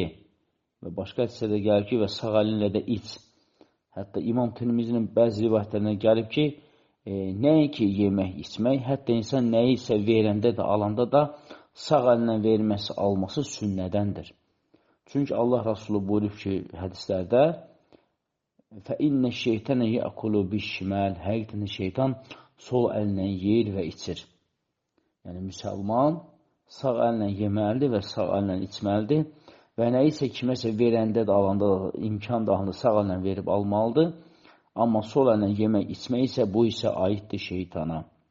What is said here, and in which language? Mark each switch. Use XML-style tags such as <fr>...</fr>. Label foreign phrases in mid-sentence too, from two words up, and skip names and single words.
<az>Və başqa hədisədə gəlir ki, və sağ əlinlə də iç. Hətta İmam Tirmizinin bəzi rivayətlərinə gəlib ki, nəyə ki yemək, içmək, hətta insan nəyi isə verəndə də, alanda da sağ əlinlə verməsi, alması sünnədəndir. Çünki Allah Rasulü buyurub ki, hədislərdə</az> <ar>فَإِنَّ الشَّيْطَانَ يَأْكُلُ بِالشِّمَالِ</ar> <az>Həqiqətən şeytan sol əllə yeyir və içir. Yəni, müsəlman sağ əllə yeməlidir və sağ əllə içməlidir və nə isə kiməsə verəndə də, alanda da, imkan dahında sağ əllə verib almalıdır. Amma sol əllə yemək, içmək isə bu isə aiddir şeytana.</az>